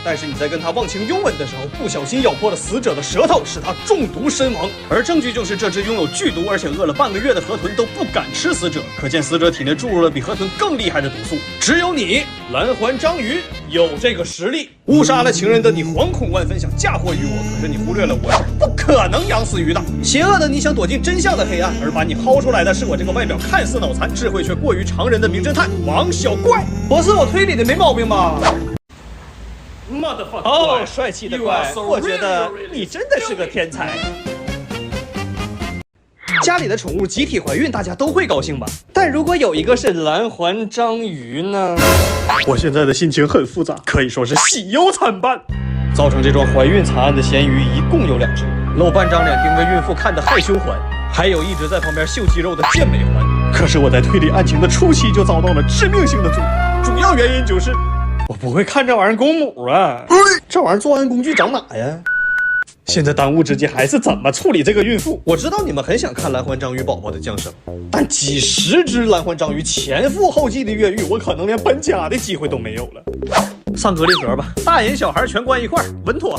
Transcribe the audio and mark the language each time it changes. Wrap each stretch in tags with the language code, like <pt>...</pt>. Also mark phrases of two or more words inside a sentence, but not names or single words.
<zh>但是你在跟他忘情擁吻的時候，不小心咬破了死者的舌頭，使他中毒身亡。而證據就是這隻擁有劇毒而且餓了半個月的河豚都不敢吃死者，可見死者體內注入了比河豚更厲害的毒素。只有你，藍環章魚，有這個實力。誤殺了情人的你惶恐萬分，想嫁禍於我，可是你忽略了我是不可能養死魚的。邪惡的你想躲進真相的黑暗，而把你薅出來的是我這個外表看似腦殘、智慧卻過於常人的名偵探王小怪。博士，我推理的沒毛病吧？哦，帥氣的怪，我覺得你真的是個天才。家裡的寵物集體懷孕，大家都會高興吧？但如果有一個是藍環章魚呢？我現在的心情很複雜，可以說是喜憂參半。造成這樁懷孕慘案的鹹魚一共有2隻，露半張臉盯着孕婦看的害羞環，還有一直在旁邊秀肌肉的健美環。可是我在推理案情的初期就遭到了致命性的阻攔，主要原因就是我不會看這玩意兒公母啊，這玩意兒作案工具長哪呀？現在當務之急還是怎麼處理這個孕婦。我知道你們很想看藍環章魚寶寶的降生，但幾十隻藍環章魚前赴後繼的越獄，我可能連搬家的機會都沒有了。上隔離盒吧，大人小孩全關一塊兒，穩妥。</zh>